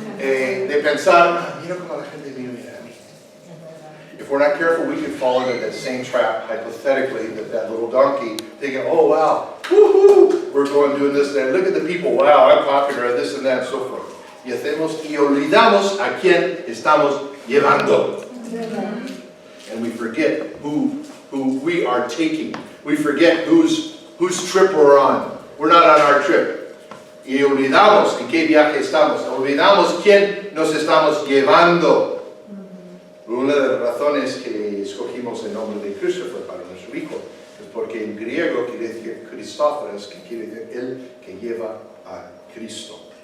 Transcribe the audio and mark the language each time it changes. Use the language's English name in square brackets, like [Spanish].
[Spanish] De pensar, mira cómo la gente mira a mí. [English] If we're not careful, we could fall into that same trap, hypothetically, that little donkey, thinking, oh wow, woohoo, we're going doing this and that. Look at the people, wow, I'm popular, this and that, and so forth. [Spanish] Y olvidamos a quién estamos llevando. [English] And we forget who we are taking. We forget whose trip we're on. We're not on our trip. [Spanish] Y olvidamos en qué viaje estamos. Olvidamos quién nos estamos llevando. Una de las razones que escogimos el nombre de Christopher para nuestro hijo es porque en griego quiere decir Christóforos, que quiere decir el que lleva a Cristo.